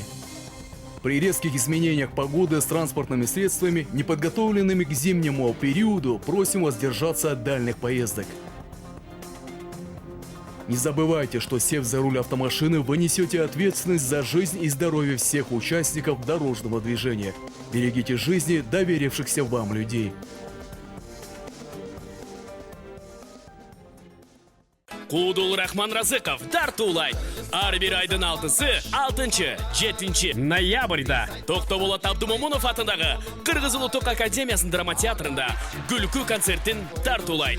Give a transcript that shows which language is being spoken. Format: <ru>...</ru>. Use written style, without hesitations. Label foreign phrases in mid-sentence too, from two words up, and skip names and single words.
<ru>При резких изменениях погоды с транспортными средствами, не подготовленными к зимнему периоду, просим вас держаться от дальних поездок. Не забывайте, что, сев за руль автомашины, вы несете ответственность за жизнь и здоровье всех участников дорожного движения. Берегите жизни доверившихся вам людей.</ru> <ky>Куудул Рахман Разыков тартуулайт. Ар бир айдын 6-7 ноябрда Токтоболот Абдумомунов атындагы Кыргыз Улуттук Академиясынын драма театрында күлкү концертин тартуулайт.</ky>